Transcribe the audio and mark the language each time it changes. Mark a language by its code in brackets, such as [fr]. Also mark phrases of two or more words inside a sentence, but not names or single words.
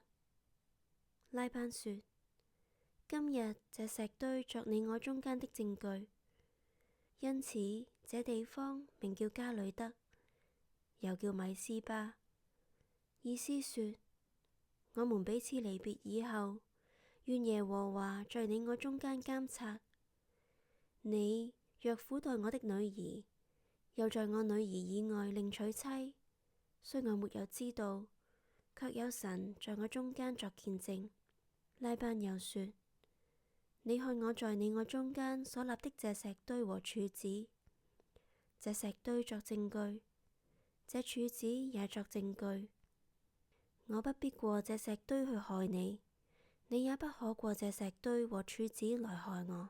[zh] 拉班說：今日這石堆作你我中間的證據，因此這地方名叫加累得，又叫米斯巴，意思說：我們彼此離別以後，願耶和華在你我中間監察。你若苦待我的女兒，又在我女兒以外另娶妻，雖我沒有知道，卻有神在我中間作見證。拉班又說： 你看我在你我中間所立的這石堆和柱子，這石堆作證據，這柱子也作證據。我不必過這石堆去害你，你也不可過這石堆和柱子來害我。